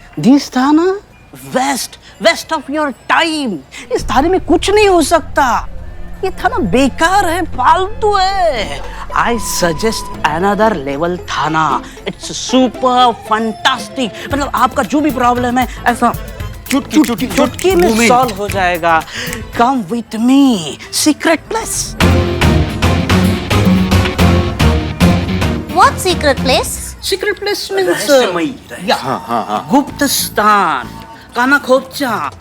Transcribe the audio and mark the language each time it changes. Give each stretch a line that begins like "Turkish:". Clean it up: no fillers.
English: This thana west of your time.
Hindi: इस थाने में कुछ नहीं हो सकता। ये थाना बेकार है, फालतू है।
English: I suggest another level thana. It's super fantastic.
Hindi: मतलब आपका जो भी प्रॉब्लम है ऐसा चुटकी में सॉल्व हो जाएगा।
English: Come with me. Secret place. What secret place? Secret place means
Hindi: गुप्त स्थान, काना खोपचा।